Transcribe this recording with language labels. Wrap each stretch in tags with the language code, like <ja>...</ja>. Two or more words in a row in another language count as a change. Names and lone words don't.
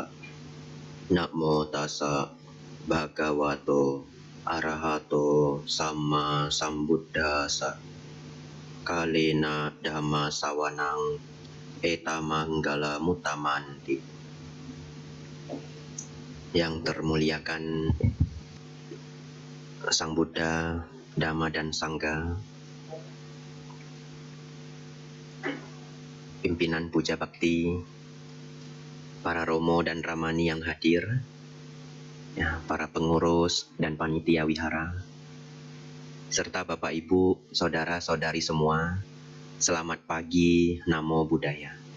<pi>Namo tassa bhagavato arahato sama sambuddhassa. Kalena dhamma sawanang etamanggala mutamanti.</pi> <id>Yang termuliakan Sang Buddha, Dhamma dan Sangha, pimpinan puja bakti, para romo dan ramani yang hadir, ya, para pengurus dan panitia wihara, serta Bapak Ibu, saudara-saudari semua, selamat pagi,</id> <pi>Namo Buddhaya.</pi>